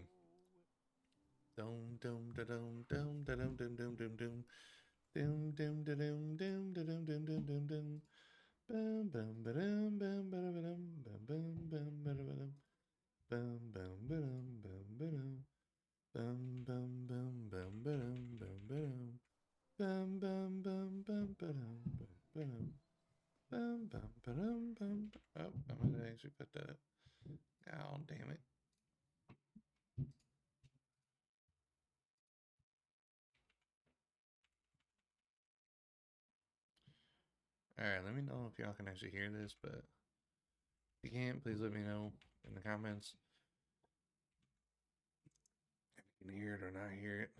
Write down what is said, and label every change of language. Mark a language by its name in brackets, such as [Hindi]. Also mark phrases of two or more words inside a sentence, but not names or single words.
[English] Dum dum da dum dum da dum dum dum dum dum dum dum da dum dum da dum dum dum dum dum bum bum ba dum bum ba dum bum bum bum ba dum bum bum ba dum bum ba dum bum bum bum bum ba dum bum ba dum bum bum bum bum ba dum bum ba dum bum bum ba dum bum. Oh, I'm gonna actually put that up. Oh, damn it. Alright, let me know if y'all can actually hear this, but if you can't, please let me know in the comments if you can hear it or not hear it.